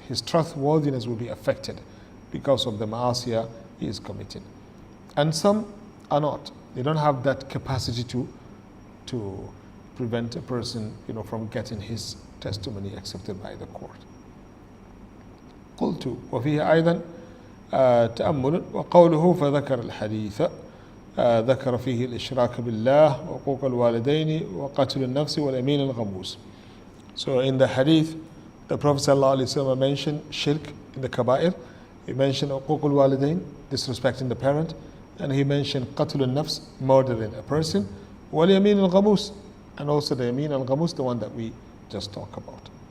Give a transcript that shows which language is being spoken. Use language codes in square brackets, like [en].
[en] His trustworthiness will be affected because of the ma'asiyah he is committing. And some are not. They don't have that capacity to prevent a person, from getting his testimony accepted by the court. [ar] قلت وفيه أيضا تأمل وقوله فذكر الحديث ذكر فيه الإشراك بالله وحقوق الوالدين وقتل النفس واليمين الغموس. [en] So in the hadith, the Prophet ﷺ mentioned shirk in the kaba'ir. He mentioned [ar] حقوق الوالدين, [en] disrespecting the parent, and he mentioned [ar] قتل النفس, [en] murdering a person, [ar] واليمين الغموس, [en] and also the yamin al-ghamus, the one that we just talked about.